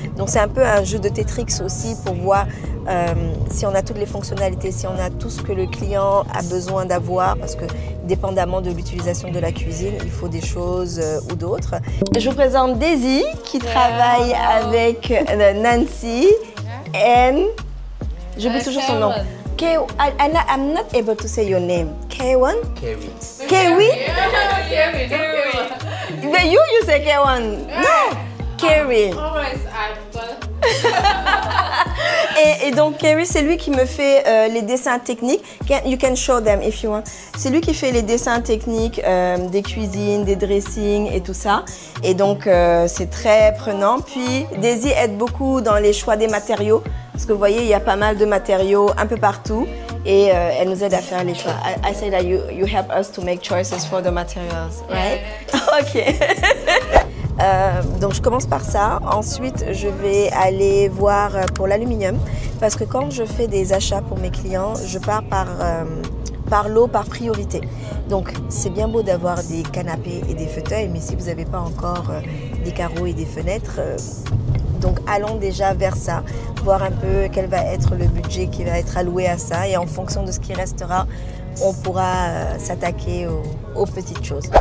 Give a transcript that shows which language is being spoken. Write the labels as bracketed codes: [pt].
[fr] Donc c'est un peu un jeu de Tetris aussi pour voir si on a toutes les fonctionnalités, si on a tout ce que le client a besoin d'avoir, parce que dépendamment de l'utilisation de la cuisine, il faut des choses ou d'autres. Je vous présente Daisy qui travaille avec Nancy et je veux toujours son nom. [en] I'm not able to say your name. K1? Kerry. Kerry? Kerry. But you say K1. No, Kerry. Always Apple. [fr] Et donc Kerry, c'est lui qui me fait les dessins techniques. [en] You can show them if you want. [fr] C'est lui qui fait les dessins techniques des cuisines, des dressings et tout ça. Et donc c'est très prenant. Puis Daisy aide beaucoup dans les choix des matériaux. Parce que vous voyez, il y a pas mal de matériaux un peu partout. Et elle nous aide à faire les choix. [en] I say that you help us to make choices for the materials, right? Ok. [fr] Donc je commence par ça, ensuite je vais aller voir pour l'aluminium parce que quand je fais des achats pour mes clients, je pars par lot, par priorité. Donc c'est bien beau d'avoir des canapés et des fauteuils, mais si vous n'avez pas encore des carreaux et des fenêtres, donc allons déjà vers ça, voir un peu quel va être le budget qui va être alloué à ça et en fonction de ce qui restera, on pourra s'attaquer aux petites choses.